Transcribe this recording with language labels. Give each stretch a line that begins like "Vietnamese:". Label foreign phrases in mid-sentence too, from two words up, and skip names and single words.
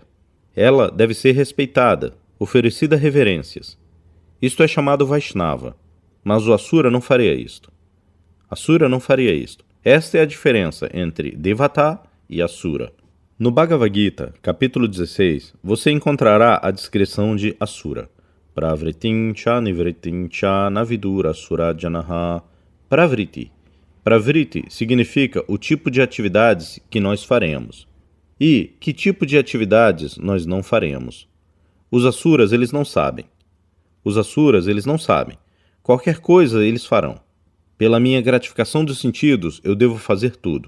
Portuguese: Ela deve ser respeitada, oferecida reverências. Isto é chamado Vaishnava. Mas o Asura não faria isto. Asura não faria isto. Esta é a diferença entre Devata e Asura. No Bhagavad Gita, capítulo 16, você encontrará a descrição de Asura.
Sanskrit: प्रवृत्तिं च निवृत्तिं च न विदुर् आसुरा जनाः.
Portuguese: Pravriti. Pravriti significa o tipo de atividades que nós faremos. E que tipo de atividades nós não faremos. Os Asuras, eles não sabem. Os Asuras, eles não sabem. Qualquer coisa eles farão. Pela minha gratificação dos sentidos, eu devo fazer tudo.